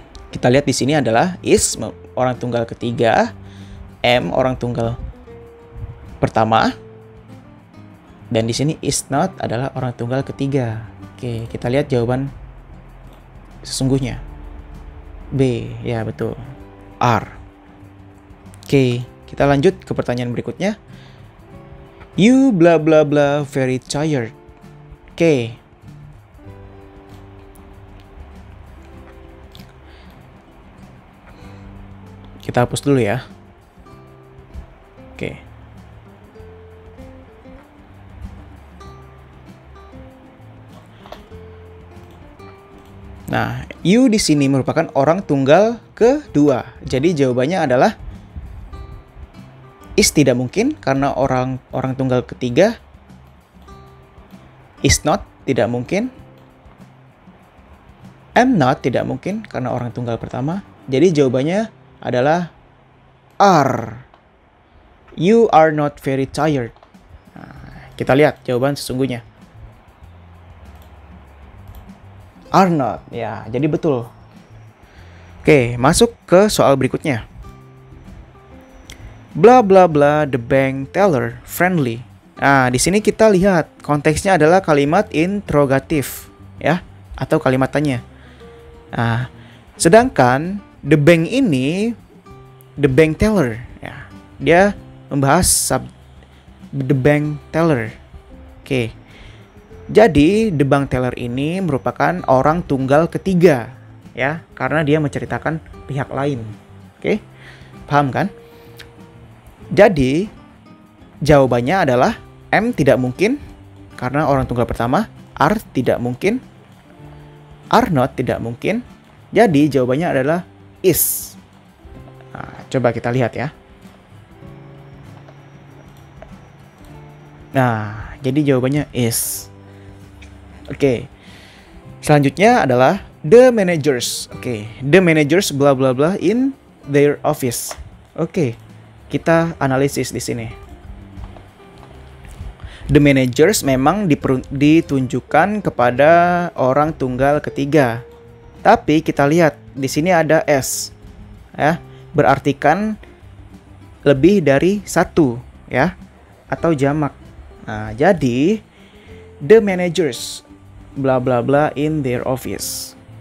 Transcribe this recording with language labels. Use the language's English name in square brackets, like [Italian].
[Indonesian] Kita lihat di sini adalah is orang tunggal ketiga, m orang tunggal pertama, dan di sini is not adalah orang tunggal ketiga. Oke, kita lihat jawaban sesungguhnya. B, ya betul. R. Oke, kita lanjut ke pertanyaan berikutnya. [English] You bla bla bla very tired. [Indonesian] Oke. Kita hapus dulu ya. Oke. Nah, you di sini merupakan orang tunggal kedua. Jadi jawabannya adalah is tidak mungkin karena orang tunggal ketiga. Is not tidak mungkin. am not tidak mungkin karena orang tunggal pertama. Jadi jawabannya adalah are. [English] You are not very tired. [Indonesian] Nah, kita lihat jawaban sesungguhnya. Are not. Ya, jadi betul. Oke, masuk ke soal berikutnya. [English] Bla bla bla the bank teller friendly. [Indonesian] Nah, di sini kita lihat konteksnya adalah kalimat interrogatif, ya, atau kalimat tanya. Nah, sedangkan the bank ini the bank teller, ya, dia membahas the bank teller. Oke. Jadi the bank teller ini merupakan orang tunggal ketiga, ya, karena dia menceritakan pihak lain. Oke. Paham kan? Jadi jawabannya adalah M tidak mungkin karena orang tunggal pertama, are tidak mungkin, are not tidak mungkin. Jadi jawabannya adalah is. Nah, coba kita lihat ya. Nah, jadi jawabannya is. Oke. Selanjutnya adalah the managers. [English] Oke, the managers bla bla bla in their office. [Indonesian] Oke. Kita analisis di sini. The managers memang ditunjukkan kepada orang tunggal ketiga. Tapi kita lihat di sini ada s, ya, berartikan lebih dari satu, ya, atau jamak. Nah, jadi [English] the managers bla bla bla in their office.